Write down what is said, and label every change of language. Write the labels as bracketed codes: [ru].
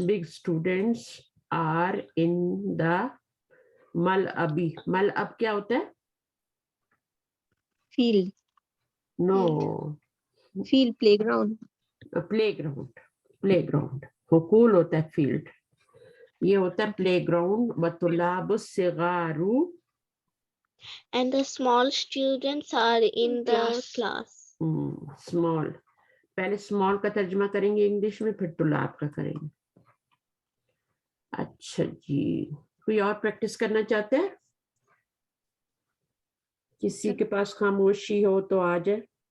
[en] Big students are in the mal'abi. [hi] mal'ab क्या होता है? [en] Field. No. Field, playground. Playground. Playground. [hi] हुकूल होता है field. ये होता है playground. [ar] वतुलाबु सिगारू. [en] And the small students are in the class. Small. [hi] पहले स्मॉल का तर्जुमा करेंगे इंग्लिश में, फिर तुलाब का करेंगे. अच्छा जी, कोई और प्रैक्टिस करना चाहते हैं? किसी के पास खामोशी हो तो आ जाए.